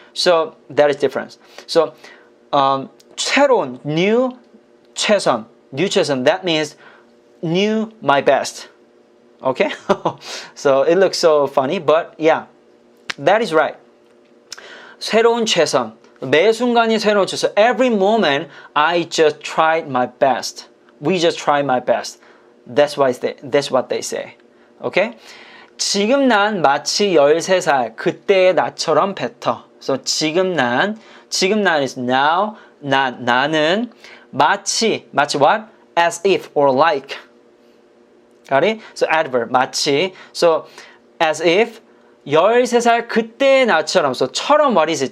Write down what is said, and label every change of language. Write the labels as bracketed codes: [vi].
[en] So that is difference. So 새로운, new 최선, that means new my best. Okay? So it looks so funny, but yeah, that is right. [ko] 새로운 최선. 매 순간이 새로운 최선. [en] Every moment, I just tried my best. We just tried my best. That's what they say. Okay? [ko] 지금 난 마치 13살, 그때의 나처럼 better. [en] So 지금 난 is now, 나는 마치 what? As if or like. Got it? So adverb, 마치. So as if [ko] 13살 그때의 나처럼. [en] So 처럼, what is it?